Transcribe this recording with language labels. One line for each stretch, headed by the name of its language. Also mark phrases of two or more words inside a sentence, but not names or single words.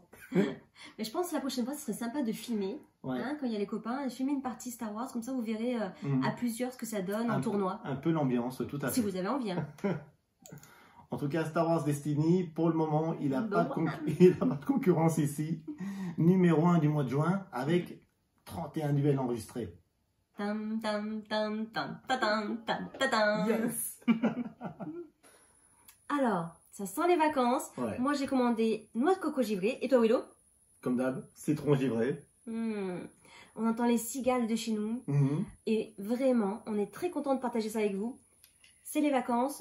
French: Mais je pense que la prochaine fois, ce serait sympa de filmer, quand il y a les copains, de filmer une partie Star Wars, comme ça vous verrez à plusieurs ce que ça donne en tournoi. Un peu l'ambiance, tout à fait. Si vous avez envie. Hein. En tout cas, Star Wars Destiny, pour le moment, il n'a pas, pas de concurrence ici. Numéro 1 du mois de juin, avec 31 duels enregistrés. Tam, tam, tam, tam, ta, tam, tam, ta, tam. Yes. Alors, ça sent les vacances. Ouais. Moi, j'ai commandé noix de coco givrée. Et toi, Willow? Comme d'hab, citron givré. On entend les cigales de chez nous. Et vraiment, on est très content de partager ça avec vous. C'est les vacances.